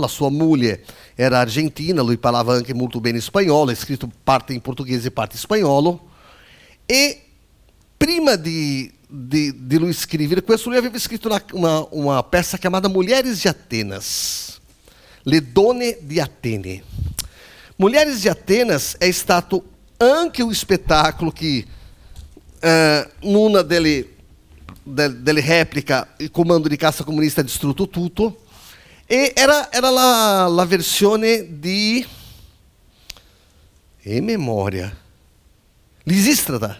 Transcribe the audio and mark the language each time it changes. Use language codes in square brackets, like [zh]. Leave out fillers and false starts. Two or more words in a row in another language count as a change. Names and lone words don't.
[it] La sua moglie era argentina, lui parlava anche molto bene spagnolo, ha scritto parte in portoghese e parte in spagnolo. E prima di lui scrivere questo, lui aveva scritto una peça chiamata Mulheres de Atenas. Le donne di Atene. Mulheres de Atenas è stato anche un spettacolo che una delle repliche il comando di cassa comunista ha distrutto tutto, e era la versione di memoria Lisístrata.